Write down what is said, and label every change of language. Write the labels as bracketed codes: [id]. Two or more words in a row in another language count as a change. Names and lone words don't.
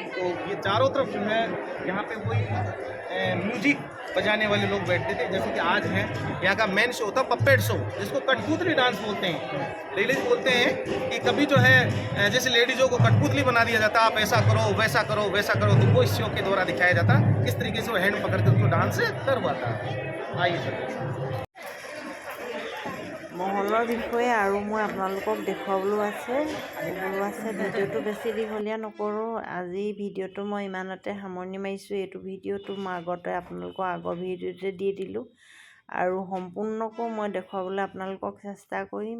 [hi] तो ये चारों तरफ जो है यहाँ पे वही म्यूजिक बजाने वाले लोग बैठते थे, जैसे कि आज है यहाँ का [en] main show [hi] था [en] puppet show, [hi] जिसको कठपुतली डांस बोलते हैं। लेडीज बोलते हैं कि कभी जो है जैसे लेडीज़ों को कठपुतली बना दिया जाता, आप ऐसा करो वैसा करो वैसा करो, तो वो इस शो के द्वारा दिखाया जाता किस तरीके से वो हैंड पकड़ के उनको डांस करवाता। आइए सर [as] মহলৰ বিষয়ে আৰু মই আপোনালোকক দেখুৱাবলৈও আছে, ক'বলৈও আছে। ভিডিঅ'টো বেছি দীঘলীয়া নকৰোঁ, আজি ভিডিঅ'টো মই ইমানতে সামৰণি মাৰিছোঁ। এইটো ভিডিঅ'টো মই আগতে আপোনালোকৰ আগৰ ভিডিঅ'তে দি দিলোঁ, আৰু সম্পূৰ্ণকৈ মই দেখুৱাবলৈ আপোনালোকক চেষ্টা কৰিম।